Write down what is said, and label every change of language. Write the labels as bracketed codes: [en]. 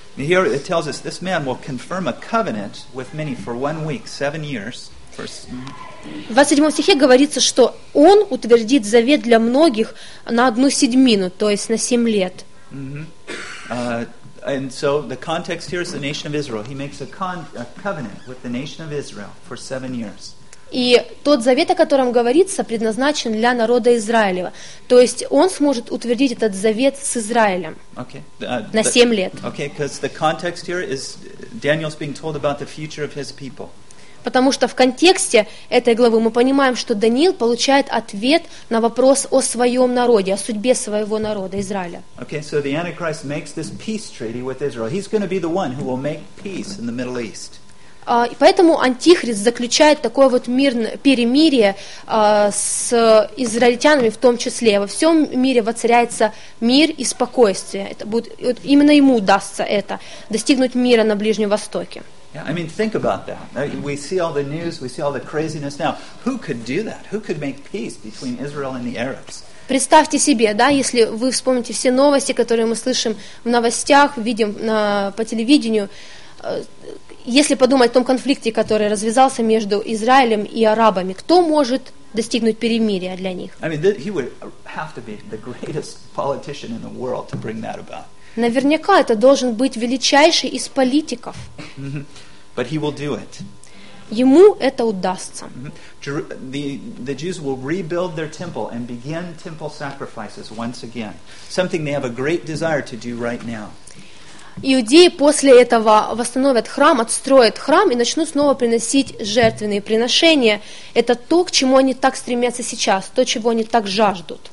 [en] Here it tells us this man will confirm a covenant with many for 1 week, 7 years. [ru] В 27 стихе говорится, что он утвердит завет для многих на 1/7, то есть на 7 лет. [en] And so the context here is the nation of Israel. He makes a covenant with the nation of Israel for 7 years. [ru] И тот завет, о котором говорится, предназначен для народа Израилева. То есть он сможет утвердить этот завет с Израилем на 7 лет. [en] Okay, because the context here is Daniel's being told about the future of his people. [ru] Потому что в контексте этой главы мы понимаем, что Даниил получает ответ на вопрос о своем народе, о судьбе своего народа, Израиля. [en] Okay, so the Antichrist makes this peace treaty with Israel. He's going to be the one who will make peace in the Middle East. [ru] И поэтому Антихрист заключает такое вот перемирие с израильтянами в том числе. Во всем мире воцаряется мир и спокойствие. Это будет, именно ему удастся это, достигнуть мира на Ближнем Востоке. [en] Yeah, I mean, think about that. We see all the news, we see all the craziness now. Who could do that? Who could make peace between Israel and the Arabs? [ru] Представьте себе, да, если вы вспомните все новости, которые мы слышим в новостях, видим по телевидению, если подумать о том конфликте, который развязался между Израилем и арабами, кто может достигнуть перемирия для них? [en] I mean, he would have to be the greatest politician in the world to bring that about. [ru] Наверняка это должен быть величайший из политиков. [en] But he will do it. [ru] ему это удастся. [en] The Jews will rebuild their temple and begin temple sacrifices once again. Something they have a great desire to do right now. [ru] Иудеи после этого восстановят храм, отстроят храм и начнут снова приносить жертвенные приношения. Это то, к чему они так стремятся сейчас, то, чего они так жаждут.